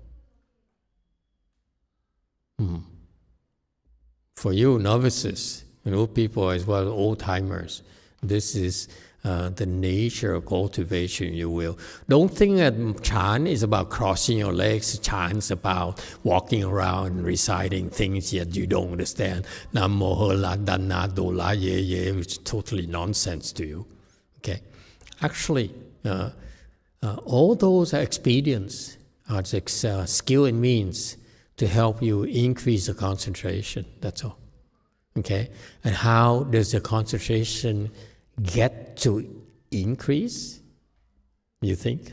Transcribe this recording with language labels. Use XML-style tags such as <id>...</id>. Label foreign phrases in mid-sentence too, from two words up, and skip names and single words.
<en>For you novices, people as well as old-timers, this is the nature of cultivation, you will. Don't think that chant is about crossing your legs. Chant is about walking around and reciting things that you don't understand.</en> <vi>Nam mô hơ la dan na do la ye ye,</vi> <en>which is totally nonsense to you. Okay, actually, all those expedients are just skill and means to help you increase the concentration. That's all. Okay, and how does the concentration get to increase, you think?</en>